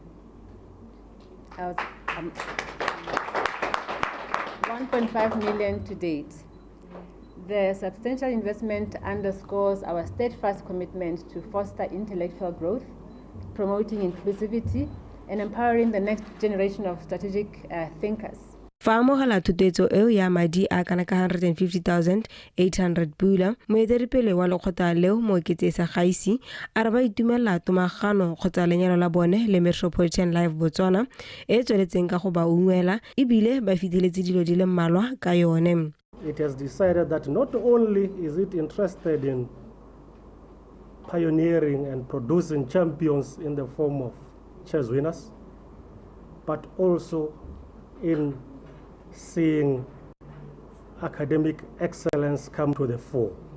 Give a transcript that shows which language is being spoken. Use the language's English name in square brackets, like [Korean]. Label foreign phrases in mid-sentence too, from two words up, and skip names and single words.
[English] 1.5 million to date. The substantial investment underscores our steadfast commitment to foster intellectual growth, promoting inclusivity, and empowering the next generation of strategic thinkers. [Tswana] Fa amogela thotloetso eo ya madi a kana ka 150,800 pula moeteledipele wa lekgotla leo mo oketsesa gaisi a re ba itumela tomagano kgotsa lenyalo la bone le Metropolitan Life Botswana e tsweletseng ka go ba ungwela ebile ba fitlheletse dilo di le mmalwa ka yone. [English] It has decided that not only is it interested in pioneering and producing champions in the form of chess winners, but also in seeing academic excellence come to the fore.